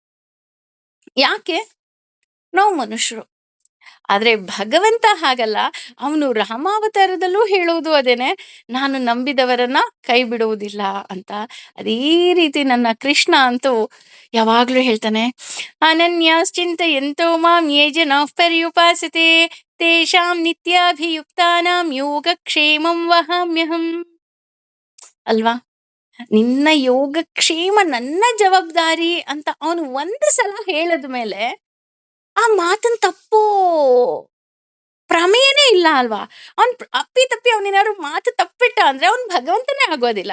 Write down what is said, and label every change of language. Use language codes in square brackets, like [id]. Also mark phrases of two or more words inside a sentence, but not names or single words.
[kn] ಯಾಕೆ? ನಾವು ಮನುಷ್ಯರು. ಆದ್ರೆ ಭಗವಂತ ಹಾಗಲ್ಲ. ಅವನು ರಾಮಾವತಾರದಲ್ಲೂ ಹೇಳುವುದು ಅದೇನೆ, ನಾನು ನಂಬಿದವರನ್ನ ಕೈ ಬಿಡುವುದಿಲ್ಲ ಅಂತ. ಅದೇ ರೀತಿ ನನ್ನ ಕೃಷ್ಣ ಅಂತೂ ಯಾವಾಗ್ಲೂ ಹೇಳ್ತಾನೆ, [sa] ಅನನ್ಯಾಶ್ಚಿಂತಯಂತೋ ಮಾಂ ಯೇ ಜನಾಃ ಪರ್ಯುಪಾಸತೆ ತೇಷಾಂ ನಿತ್ಯಾಭಿಯುಕ್ತಾನಾಂ ಯೋಗಕ್ಷೇಮಂ ವಹಾಮ್ಯಹಂ. [kn] ಅಲ್ವಾ? ನಿನ್ನ ಯೋಗಕ್ಷೇಮ ನನ್ನ ಜವಾಬ್ದಾರಿ ಅಂತ ಅವನು ಒಂದು ಸಲ ಹೇಳದ ಮೇಲೆ ಆ ಮಾತನ್ ತಪ್ಪೋ ಪ್ರಮೇಯನೇ ಇಲ್ಲ ಅಲ್ವಾ? ಅವ್ನ್ ಅಪ್ಪಿ ತಪ್ಪಿ ಅವನೇನಾದ್ರು ಮಾತು ತಪ್ಪಿಟ್ಟ ಅಂದ್ರೆ ಅವ್ನ್ ಭಗವಂತನೇ ಆಗೋದಿಲ್ಲ.